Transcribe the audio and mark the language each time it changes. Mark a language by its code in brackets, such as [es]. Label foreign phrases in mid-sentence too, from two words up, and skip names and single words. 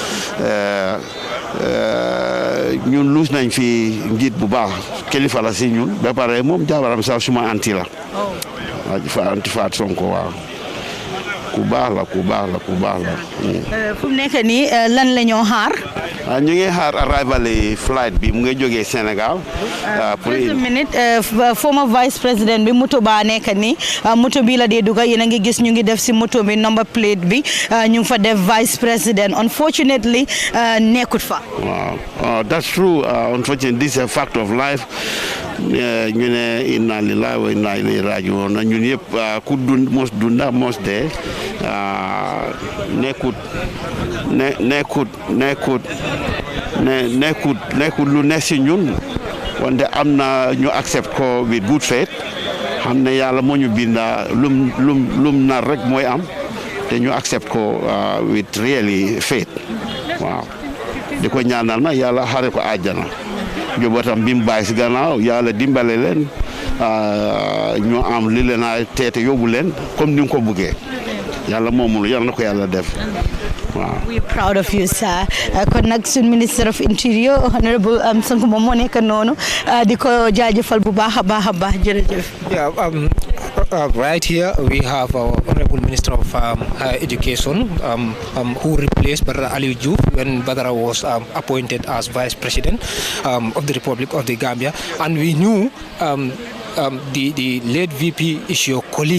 [wo] ñun luus nañ fi njiit bu baax kilifa la si ñun ba pare moom jabaram sax suma anti la anti Faat Sonko waaw ku baax la fu mu nekk nii lan la ñoo xaar ñu ngi xaar [en] arrival flight [wo] bi mu ngi jógee Sénégal pour [fr] une minute [wo] former [fr] vice président [wo] bi moto ba nekk nii moto bi la dee duga yéen a ngi gis ñu ngi def si moto bi [en] number plate [wo] bi ñu ngi fa def [fr] vice président [wo] unfortunately nekkut fa waaw [en] that's true unfortunately this is a fact of life [wo] ñu ne [ar] إنا لله وإنا إليه راجعون [wo] ñun yëpp ku mos dunda mos dee nekkut lu ne si ñun wante am na ñu accept ko [en] with good faith [wo] xam ne yàlla moo ñu binda lum nar rek mooy am te ñu accept ko [en] with really faith [wo] waaw di ko ñaanal na yàlla xare ko àjjana njabootam bi mu bàyyi si gannaaw yàlla dimbale leen ñu am li leen a teete yóbbu leen comme ni nga ko bëggee yàlla moomul yàlla na ko yàlla def [en] We're proud of you, sir. Connection Minister of Interior, Honorable Sonko Momone Kanono, [wo] di ko jaajëfal bu baax a baax jërëjëf. [en] Yeah, right here we have our Honorable Minister of Higher Education who replaced Badara Joof when Badara was appointed as Vice President of the Republic of the Gambia, and we knew the late VP is your colleague.